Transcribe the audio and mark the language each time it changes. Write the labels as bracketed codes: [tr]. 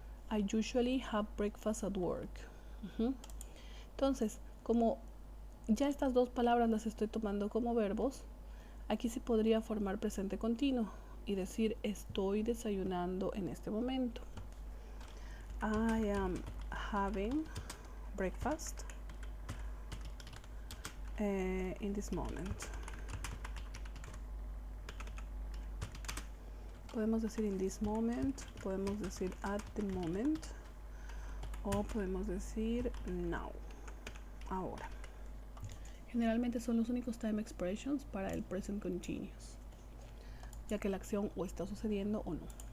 [en] I usually have breakfast at work. [es] Entonces, como ya estas dos palabras las estoy tomando como verbos, aquí se podría formar presente continuo y decir estoy desayunando en este momento. [en] I am having breakfast in this moment. [es] Podemos decir [en] in this moment, [es] podemos decir [en] at the moment, [es] o podemos decir now, ahora. Generalmente son los únicos time expressions para el present continuous, ya que la acción o está sucediendo o no.